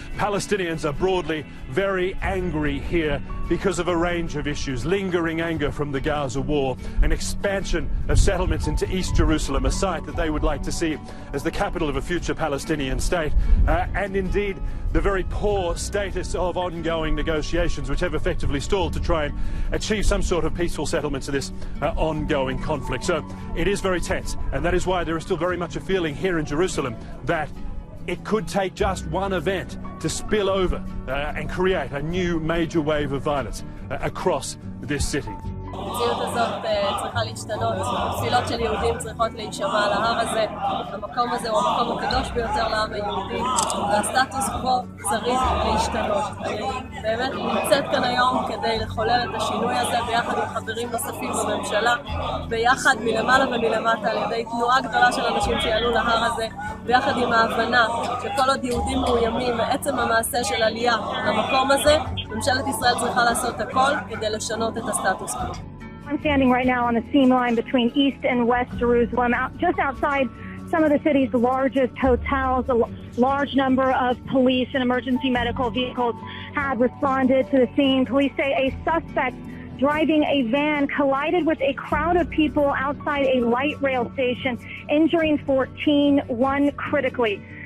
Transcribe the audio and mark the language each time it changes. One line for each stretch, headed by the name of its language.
English: Palestinians are broadly very angry here because of a range of issues: lingering anger from the Gaza war, an expansion of settlements into East Jerusalem, a site that they would like to see as the capital of a future Palestinian state, and indeed the very poor status of ongoing negotiations which have effectively stalled to try and achieve some sort of peaceful settlement to this ongoing conflict. So it is very tense, and that is why there is still very much a feeling here in Jerusalem that it could take just one event to spill over and create a new major wave of violence across this city.
Hebrew: המציאות הזאת צריכה להשתנות, תפילות של יהודים צריכות להישמע על ההר הזה, המקום הזה הוא המקום הקדוש ביותר לעם היהודי, והסטטוס קוו צריך להשתנות. אני באמת נמצאת כאן היום כדי לחולל את השינוי הזה ביחד עם חברים נוספים בממשלה, ביחד מלמעלה ומלמטה על ידי תנועה גדולה של אנשים שיעלו להר הזה, ביחד עם ההבנה שכל עוד יהודים מאוימים מעצם המעשה של עלייה למקום הזה, ממשלת ישראל צריכה לעשות הכל כדי לשנות את הסטטוס קוו.
English: I'm standing right now on the seam line between East and West Jerusalem, just outside some of the city's largest hotels. A large number of police and emergency medical vehicles have responded to the scene. Police say a suspect driving a van collided with a crowd of people outside a light rail station, injuring 14, one critically.